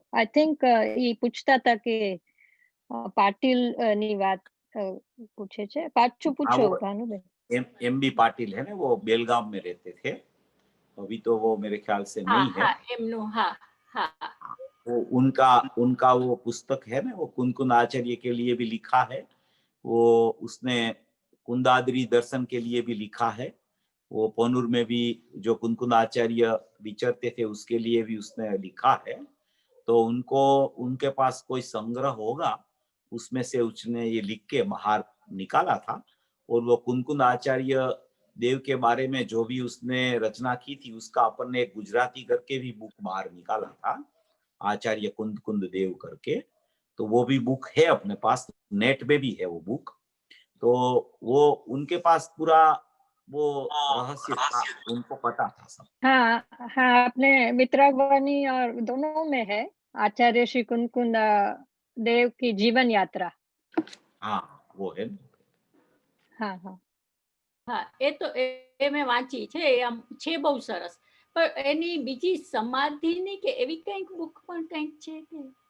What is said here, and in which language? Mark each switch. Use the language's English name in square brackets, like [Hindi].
[Gujarati] I think ઈ પૂછતા હતા કે પાટીલ ની વાત पूछे छे, पाछू पूछो भानुबेन। [Hindi] एमबी पाटिल है ना, वो बेलगाम में रहते थे, अभी तो वो मेरे ख्याल से नहीं है। वो उनका वो पुस्तक है ना, वो कुंदकुंद आचार्य के लिए भी लिखा है, वो उसने कुंदाद्री दर्शन के लिए भी लिखा है, वो पौनूर में भी जो कुंदकुंद आचार्य विचरते थे उसके लिए भी उसने लिखा है। तो उनको उनके पास कोई संग्रह होगा, उसमें से उसने ये लिख के बाहर निकाला था। और वो कुंदकुंद आचार्य देव के बारे में जो भी उसने रचना की थी उसका अपन ने एक गुजराती करके भी बुक बाहर निकाला था, आचार्य कुंद देव करके। तो वो भी बुक है अपने पास, नेट पे भी है वो बुक। तो वो उनके पास पूरा वो रहस्य था, उनको पता था सब। हाँ हाँ, अपने मित्रावाणी और दोनों में है आचार्य श्री कुंदकुंद देव की जीवन यात्रा। हाँ, वो है। हाँ हाँ [Gujarati] हाँ, એ તો એ મેં વાંચી છે, આમ છે બહુ સરસ. પણ એની બીજી સમાધિની કે એવી કંઈક બુક પણ કંઈક છે કે?